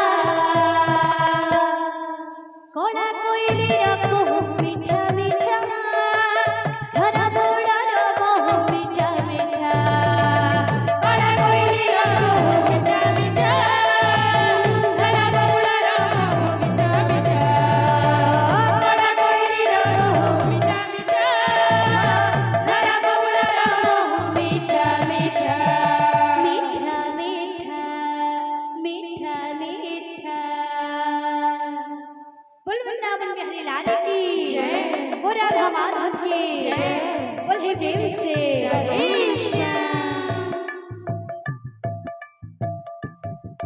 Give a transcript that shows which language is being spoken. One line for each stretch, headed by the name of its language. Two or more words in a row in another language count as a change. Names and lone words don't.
Bangla: কড়া কইলির কুহু মিঠা মিঠা ঝরা বড়র মহু মিঠা মিঠা কড়া কইলির কুহু মিঠা মিঠা ঝরা বড়র মহু মিঠা মিঠা কড়া কইলির কুহু মিঠা মিঠা ঝরা বড়র মহু মিঠা মিঠা মিঠা মিঠা মিঠা মিঠা
Hindi: बोल वृंदावन बिहारी लाल की जय, बोल राधा माधव की जय, बोल हे प्रेम से राधे श्याम।